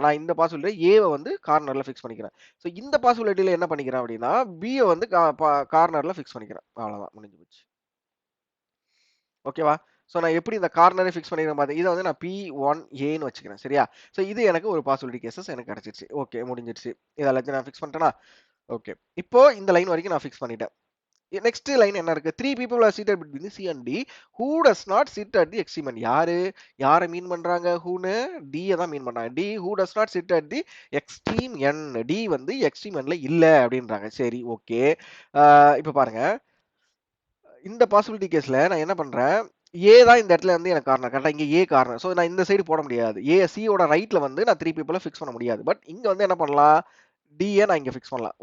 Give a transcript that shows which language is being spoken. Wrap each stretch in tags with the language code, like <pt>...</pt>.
<ta>நான் இந்த பாசிபிலிட்டில ஏவ வந்து கார்னர்ல ஃபிக்ஸ் பண்ணிக்கிறேன். சோ இந்த பாசிபிலிட்டில என்ன பண்ணிக்கிறேன் அப்படின்னா, பிய வந்து கார்னர்ல ஃபிக்ஸ் பண்ணிக்கிறேன். அவ்வளவுதான், முடிஞ்சு போச்சு. ஓகேவா? சோ நான் எப்படி இந்த கார்னரை ஃபிக்ஸ் பண்ணிக்கிறேன் பாத்தீங்க. இத வந்து நான் P1Aன்னு வச்சுக்கிறேன். சரியா? சோ இது எனக்கு ஒரு பாசிபிலிட்டி கேஸஸ் எனக்கு கிடைச்சிருச்சு. ஓகே, முடிஞ்சிருச்சு. இது எல்லாத்தையும் நான் ஃபிக்ஸ் பண்ணிட்டேனா? ஓகே. இப்போ இந்த லைன் வரைக்கும் நான் ஃபிக்ஸ் பண்ணிட்டேன். நெக்ஸ்ட் லைன் என்ன இருக்கு?</ta> <en>3 people are seated between C and D. Who does not sit at the extreme end?</en> <ta>யாரு? யார மீன் பண்றாங்க?</ta> <en>whoன்னு</en> <ta>D ய தான் மீன் பண்றாங்க.</ta> <en>D who does not sit at the extreme end.</en> <ta>D வந்து எக்ஸ்ட்ரீம் எண்ட்ல இல்ல அப்படின்றாங்க. சரி, ஓகே. இப்ப பாருங்க, இந்த பாசிபிலிட்டி கேஸ்ல நான் என்ன பண்றேன்? ஏ தான் இந்த இடத்துல வந்து எனக்கு கார்னர். கரெக்ட்டா? இங்க ஏ கார்னர். சோ நான் இந்த சைடு போட முடியாது. சி யோட ரைட்ல வந்து நான் 3 பீப்பிள ஃபிக்ஸ் பண்ண முடியாது. பட் இங்க வந்து என்ன பண்ணலாம்? டி ய நான் இங்க ஃபிக்ஸ் பண்ணலாம்.</ta>